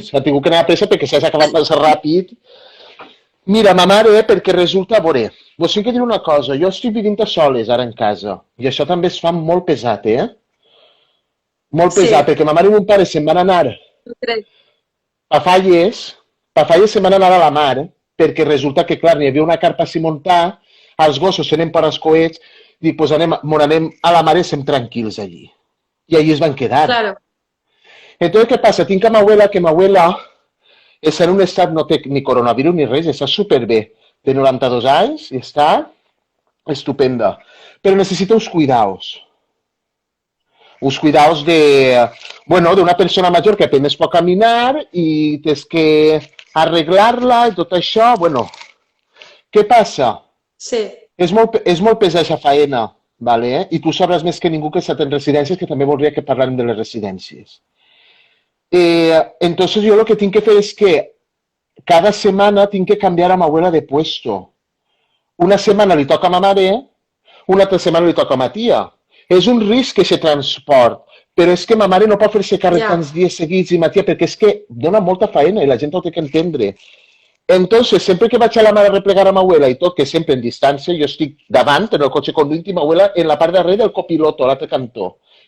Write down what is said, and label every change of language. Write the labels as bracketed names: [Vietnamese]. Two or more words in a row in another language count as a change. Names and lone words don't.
[Catalan] Ha tingut que anar a pressa perquè s'ha acabat massa ràpid. Mira, ma mare, perquè resulta, a veure, vos tinc que dir una cosa, jo estic vivint a soles ara en casa, i això també es fa molt pesat, Molt pesat, perquè ma mare i mon pare se'n van anar a Falles se'n van anar a la mar, perquè resulta que, clar, n'hi havia una carpa a muntar, els gossos se n'anem per als coets, dic, doncs anem a la mar i estem tranquils allí. I allí es van quedar. [Spanish] Claro. Entonces, ¿qué pasa? [Catalan] Tinc a ma abuela, que ma abuela està en un estat, no té ni coronavirus ni res, està superbé. Té 92 anys i està estupenda. Però necessita uns cuidados. Uns cuidados d'una persona major que apenas pot caminar i tens que arreglar-la i tot això. Bueno, què passa? Sí. És molt pesada aquesta faena, ¿vale? I tu sabràs més que ningú que està en residències, que també voldria que parlem de les residències. [Spanish] Entonces yo lo que tengo que hacer es que cada semana tengo que cambiar a mi abuela de puesto. [Catalan] Una setmana li toca a ma mare, una altra setmana li toca a ma tia. És un risc que se transport, però és que ma mare no pot fer-se càrrec tants dies seguits i ma tia, perquè és que dona molta feina i la gent ho té que entendre. Entonces, sempre que vaig a la mar a replegar a ma abuela i tot, que sempre en distància, jo estic davant, en el cotxe conduint, i ma abuela en la part darrere del copiloto, a l'altre cantó.